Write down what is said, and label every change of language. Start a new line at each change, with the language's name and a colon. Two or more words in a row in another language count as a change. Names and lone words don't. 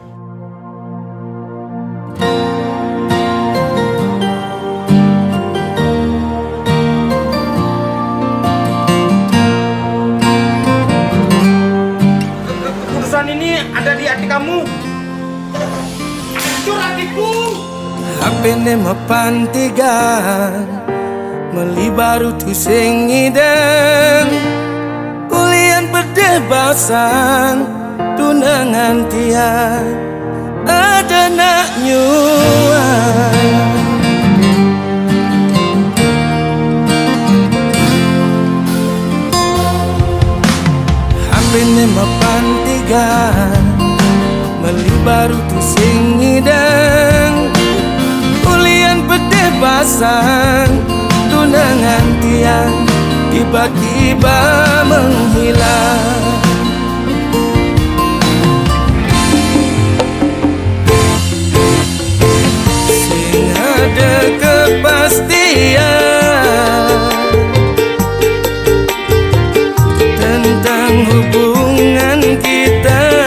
Indonesian: Keputusan ini ada di hati kamu. Hancur hatiku.
Balinese: HP ne mapantigan meli baru tu sing ngideng. Ulian berdebasan tunangan tiang ada nak nyuan. HP ne mapantigan meli baru tu sing ngideng. Ulian berdebasan tunangan tiang
Indonesian: tiba-tiba menghilang. Sing ada kepastian tentang hubungan kita.